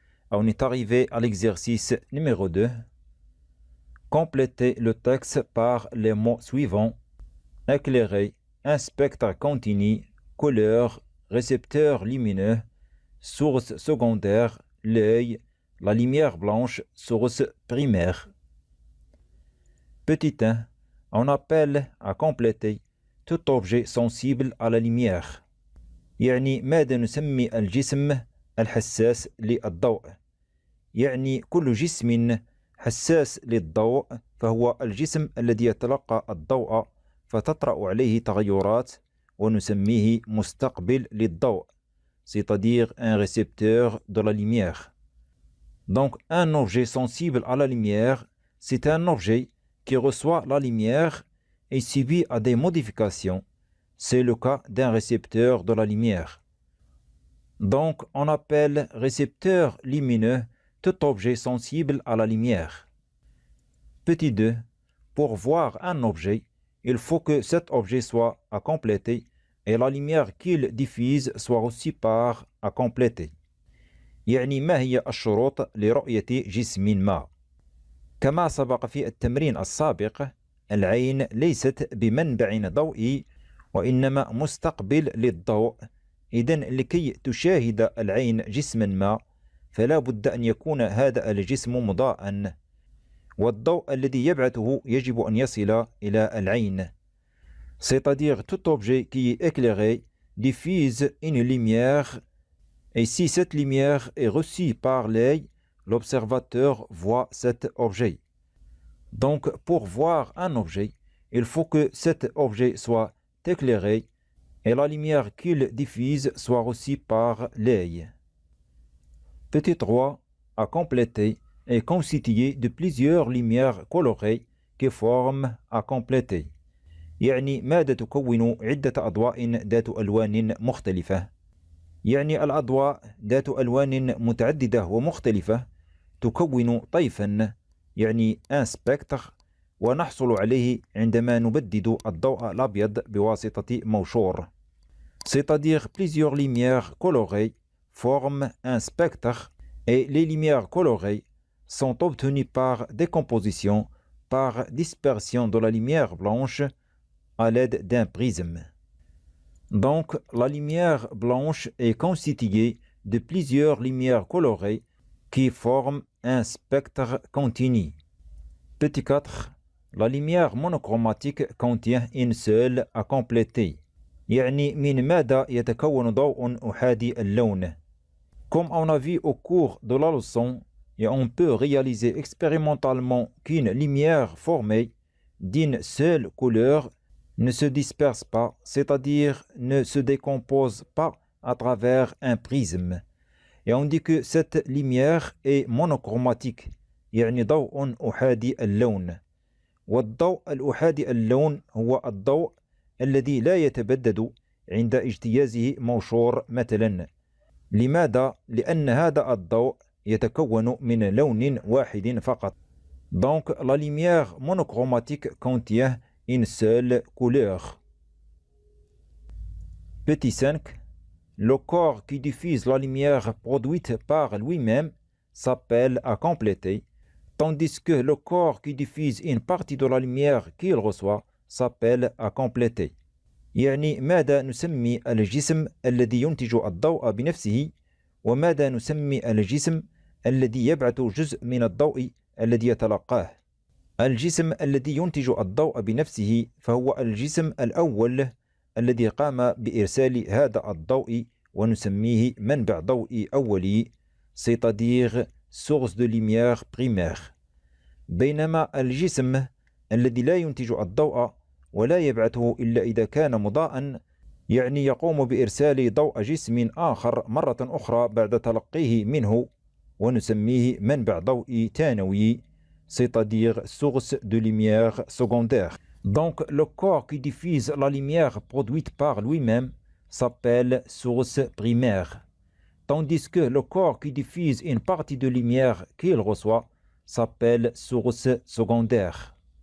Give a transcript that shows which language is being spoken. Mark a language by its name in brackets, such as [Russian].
[French] On est arrivé à l'exercice numéro 2. Complétez le texte par les mots suivants: éclairer, un spectre continu, couleur, récepteur lumineux, source secondaire, l'œil, la lumière blanche, source primaire. Petit 1. On appelle à compléter tout objet sensible à la lumière. [Arabic] يعني ماذا نسمي الجسم الحساس للضوء؟ يعني كل جسم حساس للضوء فهو الجسم الذي يتلقى الضوء فتطرأ عليه تغيرات ونسميه مستقبل للضوء, [French] c'est-à-dire un récepteur de la lumière. Donc un objet sensible à la lumière, c'est un objet qui reçoit la lumière et subit à des modifications. C'est le cas d'un récepteur de la lumière. Donc on appelle récepteur lumineux tout objet sensible à la lumière. Petit 2. Pour voir un objet, il faut que cet objet soit à compléter et la lumière qu'il diffuse soit aussi par à compléter. [Arabic] يعني ما هي الشروط لرؤية جسم ما؟ كما سبق في التمرين السابق، العين ليست بمنبع ضوئي وإنما مستقبل للضوء. إذن لكي تشاهد العين جسما ما فلا بد أن يكون هذا الجسم مضاءً، والضوء الذي يبعثه يجب أن يصل إلى العين. [French] C'est-à-dire tout objet qui est éclairé diffuse une lumière et si cette lumière est reçue par l'œil, l'observateur voit cet objet. Donc pour voir un objet, il faut que cet objet soit éclairé et la lumière qu'il diffuse soit reçue par l'œil. Petit 3. À compléter est constitué de plusieurs lumières colorées qui forment à compléter. [Arabic] يعني ماذا تكون عدة أضواء ذات ألوان مختلفة؟ يعني الأضواء ذات ألوان متعددة ومختلفة تكون طيفا، يعني [French] un spectre، [Arabic] ونحصل عليه عندما نبدد الضوء الأبيض بواسطة موشور. [French] C'est-à-dire plusieurs lumières colorées forment un spectre et les lumières colorées sont obtenues par décomposition, par dispersion de la lumière blanche à l'aide d'un prisme. Donc la lumière blanche est constituée de plusieurs lumières colorées qui forment un spectre continu. Petit 4. La lumière monochromatique contient une seule à compléter. [Arabic] يعني من ماذا يتكون ضوء أحادي اللون؟ [French] Comme on a vu au cours de la leçon, et on peut réaliser expérimentalement qu'une lumière formée d'une seule couleur ne se disperse pas, c'est-à-dire ne se décompose pas à travers un prisme. Et on dit que cette lumière est monochromatique, [Arabic] يعني ضوء أحادي اللون. والضوء الأحادي اللون هو الضوء الذي لا يتبدد عند اجتيازه موشور مثلا. لماذا؟ لأن هذا الضوء يتكون من لون واحد فقط. [French] Donc la lumière monochromatique contient une seule couleur. Petit 5. Le corps qui diffuse la lumière produite par lui-même s'appelle à compléter, tandis que le corps qui diffuse une partie de la lumière qu'il reçoit s'appelle à compléter. [Arabic] يعني ماذا نسمي الجسم الذي ينتج الضوء بنفسه، وماذا نسمي الجسم الذي يبعث جزء من الضوء الذي يتلقاه؟ الجسم الذي ينتج الضوء بنفسه فهو الجسم الأول الذي قام بإرسال هذا الضوء ونسميه منبع ضوئي أولي، [French] c'est-à-dire source de lumière primaire. [Arabic] بينما الجسم الذي لا ينتج الضوء ولا يبعثه إلا إذا كان مضاءً، يعني يقوم بإرسال ضوء جسم آخر مرة أخرى بعد تلقيه منه ونسميه منبع ضوئي ثانوي، [French] c'est-à-dire source de lumière secondaire. Donc le corps qui diffuse la lumière produite par lui-même s'appelle source primaire, tandis que le corps qui diffuse une partie de lumière qu'il reçoit s'appelle source secondaire.